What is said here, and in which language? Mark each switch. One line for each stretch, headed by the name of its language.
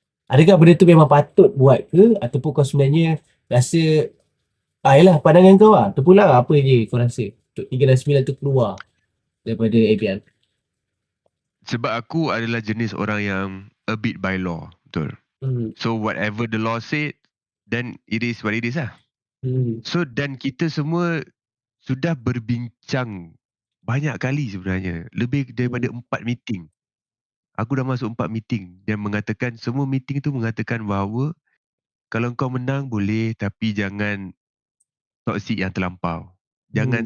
Malay: Adakah benda tu memang patut buat ke ataupun kau sebenarnya rasa yalah pandangan kau lah terpulang lah, apa je kau rasa untuk 369 tu keluar daripada APL. sebab aku adalah jenis orang yang
English: abide by law.
Malay: Betul. Hmm.
English: So whatever the law said, then it is what it is lah. Hmm.
Malay: So dan kita semua sudah berbincang banyak kali sebenarnya. Lebih daripada Hmm. 4 meeting. Aku dah masuk 4 meeting. Dan mengatakan, semua meeting tu mengatakan bahawa kalau kau menang boleh, tapi jangan toksik yang terlampau. Jangan